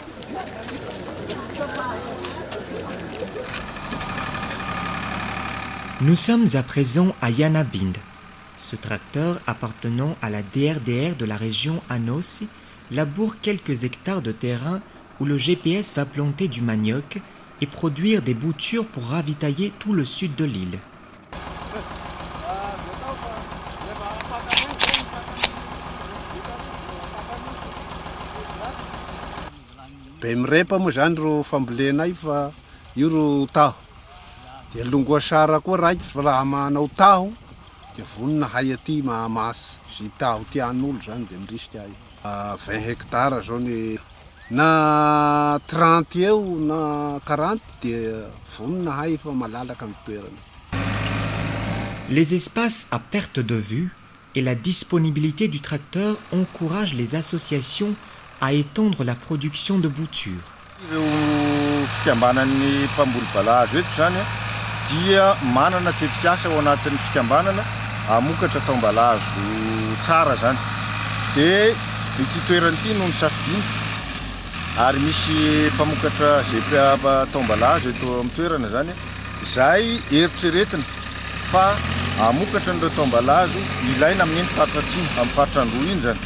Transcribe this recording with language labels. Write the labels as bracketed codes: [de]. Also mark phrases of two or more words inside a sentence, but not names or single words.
[fr] Nous sommes à présent à Yanabind. Ce tracteur appartenant à la DRDR de la région Anos laboure quelques hectares de terrain où le GPS va planter du manioc et produire des boutures pour ravitailler tout le sud de l'île. [mg] Be mirepa moa zany ro fambolenay fa io ro taho. De longoa sara koa raiky fa raha manao taho de vonona hay aty mahamasy. Zay taho tian'olo zany de mirisika ay. 20 hectares zao ny na 30 eo na 40 de vonona hay fa malalaka ny toerana. [fr] Les espaces à perte de vue et la disponibilité du tracteur encouragent les associations à étendre la production de boutures. [mg] Ireo fikambanan'ny mpamboly balahazo eto zany dia manana tetikasa ao anatin'ny fikambanana amokatra taom-balahazo tsara zany. De ity toerana ity no nisafidiany ary misy mpamokatra zay taom-balahazo eto amin'ny toerana zany izay eritreretina fa amokatra an'ireo taom-balahazo ilaina amin'ny fatratsiny amin'ny fatrandroa iny zany.